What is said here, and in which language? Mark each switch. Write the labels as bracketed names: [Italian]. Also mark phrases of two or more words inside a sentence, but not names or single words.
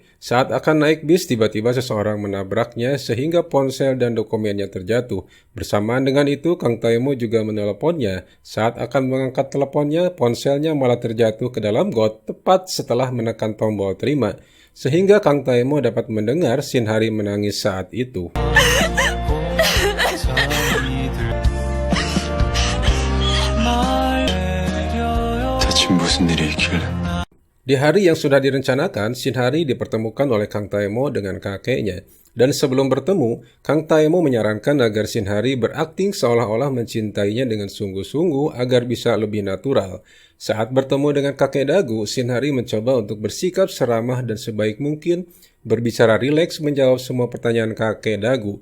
[Indonesian] Saat akan naik bis, tiba-tiba seseorang menabraknya sehingga ponsel dan dokumennya terjatuh. Bersamaan dengan itu, Kang Tae-mo juga meneleponnya. Saat akan mengangkat teleponnya, ponselnya malah terjatuh ke dalam got tepat setelah menekan tombol terima. Sehingga Kang Tae-mo dapat mendengar Shin Hari menangis saat itu. [Korean] 무슨 일이 있길래? [Indonesian] Di hari yang sudah direncanakan, Shin Hari dipertemukan oleh Kang Tae-mo dengan kakeknya. Dan sebelum bertemu, Kang Tae-mo menyarankan agar Shin Hari berakting seolah-olah mencintainya dengan sungguh-sungguh agar bisa lebih natural. Saat bertemu dengan kakek Dagu, Shin Hari mencoba untuk bersikap seramah dan sebaik mungkin, berbicara rileks menjawab semua pertanyaan kakek Dagu.